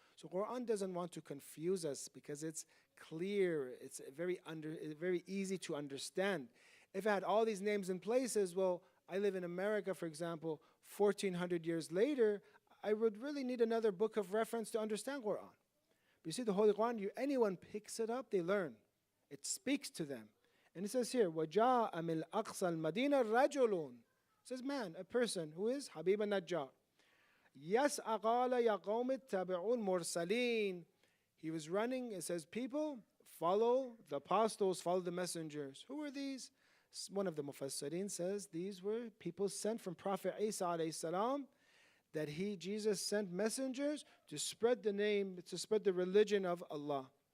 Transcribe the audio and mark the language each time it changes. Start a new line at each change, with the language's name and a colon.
English: So Quran doesn't want to confuse us because it's clear, it's very easy to understand. If I had all these names and places, well, I live in America, for example, 1400 years later, I would really need another book of reference to understand Quran. But you see, the Holy Quran, anyone picks it up, they learn. It speaks to them. And it says here,
Arabic: وَجَاءَ مِنْ أَقْصَى الْمَدِينَ رَجُلٌ.
English: It says man, a person who is Habib al-Najjar.
Arabic: يَسْأَ قَالَ يَا قَوْمِ اتَّبِعُوا الْمُرْسَلِينَ.
English: He was running, it says, people, follow the apostles, follow the messengers. Who were these? One of the Mufassirin says these were people sent from Prophet Isa alayhi salam, that Jesus sent messengers to spread the name, to spread the religion of Allah.